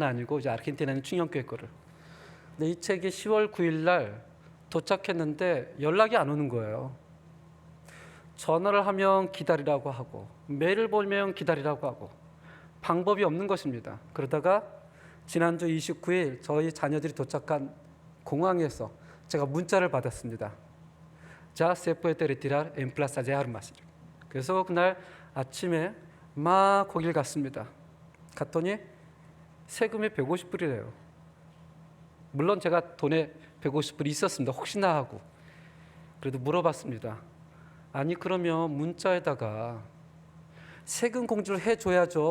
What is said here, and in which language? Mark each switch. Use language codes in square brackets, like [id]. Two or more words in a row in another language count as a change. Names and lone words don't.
[ko] 제 건 아니고 이제 아르헨티나는 충영교회 거를. 근데 이 책이 10월 9일 날 도착했는데 연락이 안 오는 거예요. 전화를 하면 기다리라고 하고 메일을 보면 기다리라고 하고 방법이 없는 것입니다. 그러다가 지난주 29일 저희 자녀들이 도착한 공항에서 제가 문자를 받았습니다. 자, [es] se puede retirar en plaza de armas. [ko] 그래서 그날 아침에 막 거길 갔습니다. 갔더니 세금이 150불이래요. 물론 제가 돈에 150불이 있었습니다. 혹시나 하고. 그래도 물어봤습니다. 아니 그러면 문자에다가 세금 공지를 해줘야죠.